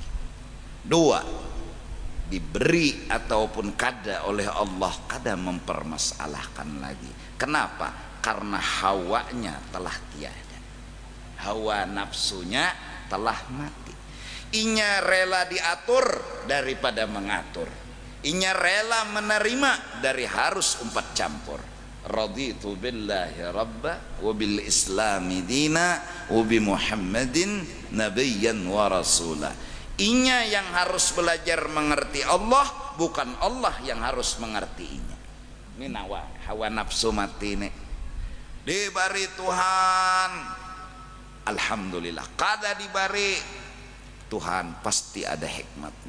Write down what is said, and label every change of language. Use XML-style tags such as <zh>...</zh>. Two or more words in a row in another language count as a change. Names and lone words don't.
<bjn>Dua, diberi ataupun kada oleh Allah kada mempermasalahkan lagi. Kenapa? Karena hawanya telah tiada, hawa nafsunya telah mati. Inya rela diatur daripada mengatur, inya rela menerima dari harus umpat campur.</bjn> <ar>رضيت بالله ربا وبالإسلام دينا وبمحمد نبيا ورسولا.</ar> <bjn>Inya yang harus belajar mengerti Allah, bukan Allah yang harus mengerti inya. Ini hawa nafsu mati nih dibari Tuhan alhamdulillah, kada dibari Tuhan pasti ada hikmatnya.</bjn>